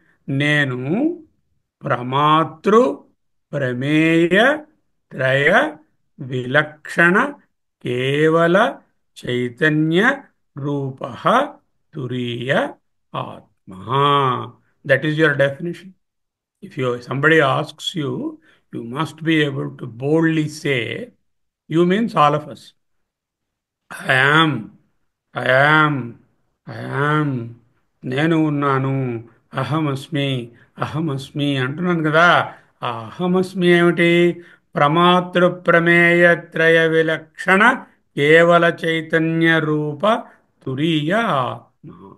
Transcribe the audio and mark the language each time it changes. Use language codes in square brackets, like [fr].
[te] నేను ప్రమాతృ ప్రమేయ త్రయ విలక్షణ కేవల చైతన్య రూప తురీయ ఆత్మ. [en] That is your definition. If somebody asks you, you must be able to boldly say, you means all of us. I am, I am, I am. [te] నేను ఉన్నాను, అహమస్మి, అహమస్మి అంటున్నాను కదా. ఆ అహమస్మి ఏమిటి? ప్రమాతృ ప్రమేయ త్రయ విలక్షణ కేవల చైతన్య రూప తురీయ ఆత్మ.